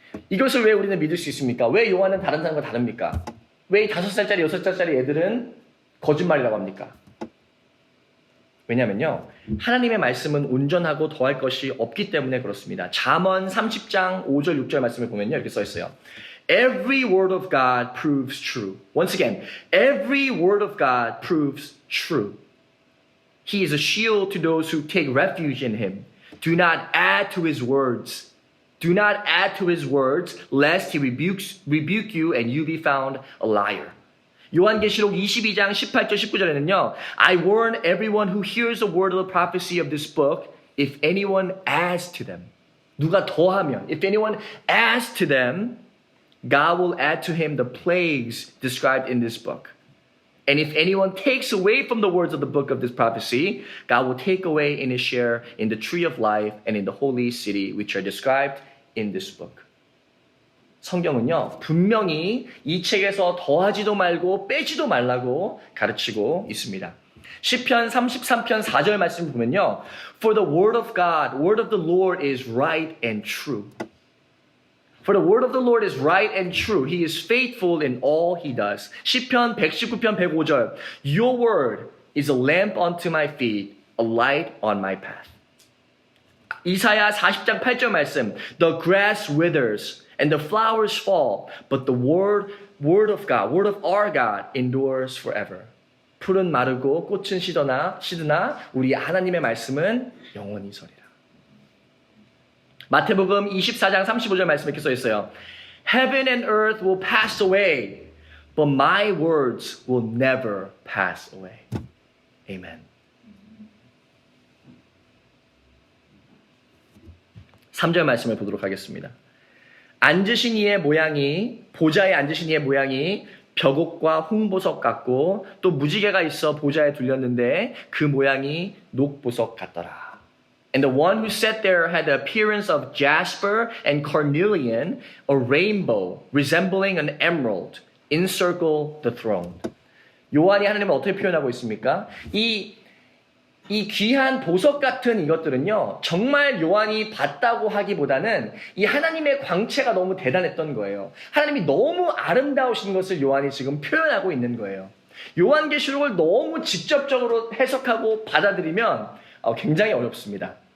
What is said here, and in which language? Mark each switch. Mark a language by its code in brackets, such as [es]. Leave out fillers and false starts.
[ko] 이것을 왜 우리는 믿을 수 있습니까? 왜 요한은 다른 사람과 다릅니까? 왜 이 5살짜리, 6살짜리 애들은 거짓말이라고 합니까? 왜냐면요, 하나님의 말씀은 온전하고 더할 것이 없기 때문에 그렇습니다. 잠언 30장 5절 6절 말씀을 보면요, 이렇게 써 있어요. [en] Every word of God proves true. Once again, every word of God proves true. He is a shield to those who take refuge in him. Do not add to his words. Do not add to his words, lest he rebuke you and you be found a liar. [ko] 요한계시록 22장 18절 19절에는요. [en] I warn everyone who hears the word of the prophecy of this book, if anyone adds to them. [ko] 누가 더하면, [en] if anyone adds to them, God will add to him the plagues described in this book. And if anyone takes away from the words of the book of this prophecy, God will take away in his share in the tree of life and in the holy city, which are described in this book. [ko] 성경은요, 분명히 이 책에서 더하지도 말고 빼지도 말라고 가르치고 있습니다. 시편 33편 4절 말씀 보면요. [en] For the word of God, word of the Lord is right and true. For the word of the Lord is right and true. He is faithful in all he does. [ko] 시편 119편 105절. [en] Your word is a lamp unto my feet, a light on my path. [ko] 이사야 40장 8절 말씀. [en] The grass withers and the flowers fall, but the word of God, word of our God endures forever. [ko] 풀은 마르고 꽃은 시드나 우리 하나님의 말씀은 영원히 서리라. 마태복음 24장 35절 말씀 이렇게 써 있어요. [en] Heaven and earth will pass away, but my words will never pass away. Amen. [ko] 3절 말씀을 보도록 하겠습니다. 앉으신 이의 모양이, 보좌에 앉으신 이의 모양이 벽옥과 홍보석 같고 또 무지개가 있어 보좌에 둘렸는데 그 모양이 녹보석 같더라. [en] And the one who sat there had the appearance of jasper and carnelian, a rainbow resembling an emerald, encircled the throne. [ko] 요한이 하나님을 어떻게 표현하고 있습니까? 이 이 귀한 보석 같은 이것들은요, 정말 요한이 봤다고 하기보다는 이 하나님의 광채가 너무 대단했던 거예요. 하나님이 너무 아름다우신 것을 요한이 지금 표현하고 있는 거예요. 요한계시록을 너무 직접적으로 해석하고 받아들이면 굉장히 어렵습니다.